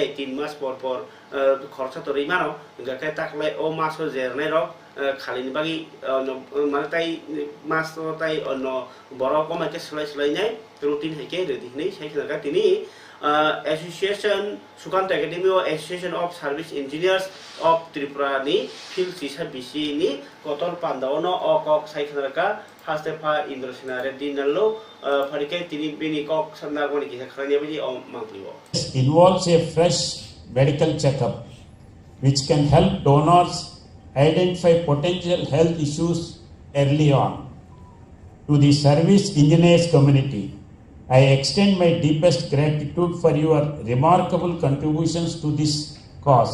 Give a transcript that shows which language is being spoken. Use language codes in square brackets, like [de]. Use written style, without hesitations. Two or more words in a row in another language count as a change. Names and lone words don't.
[trp] 3 मास पर खरसा तो रैमानो गाके ताकलाय ओ मासो जेरनाय र खालिनि बागि माने ताइ मास ताइ अन बर कमाके सलायनाय रुटिन हैके रेडि नै साइखनागा तिनि एसोसिएशन सुकान्त एकाडेमी अफ एसोसिएशन अफ सर्भिस इंजिनियर्स अफ त्रिपुरा नि फिल्ड सिसा बिसि नि कतल पान्दावनो अकक साइखनागा हास्तेफा इन्द्रसेना रेड्डी नालो फरिके तिनि बिनि कक सन्नागनि कि खरानिया बिदि मांगलियो [en] involves a fresh medical checkup which can help donors identify potential health issues early on. To the service engineers community, I extend my deepest gratitude for your remarkable contributions to this cause.